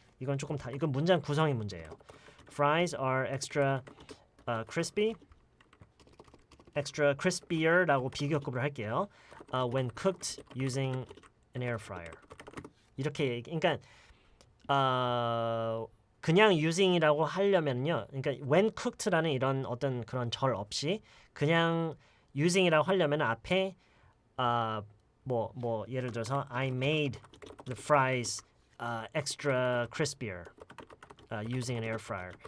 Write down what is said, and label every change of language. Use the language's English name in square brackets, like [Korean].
[Korean] 이건 조금 이건 문장 구성의 문제예요. [English] Fries are extra crispier라고 [Korean] 비교급을 할게요. [English] When cooked using an air fryer. [Korean] 이렇게 그러니까 그냥 using이라고 하려면요. 그러니까 when cooked라는 이런 어떤 그런 절 없이 그냥 using이라고 하려면 앞에 뭐 예를 들어서 [English] I made the fries extra crispier using an air fryer.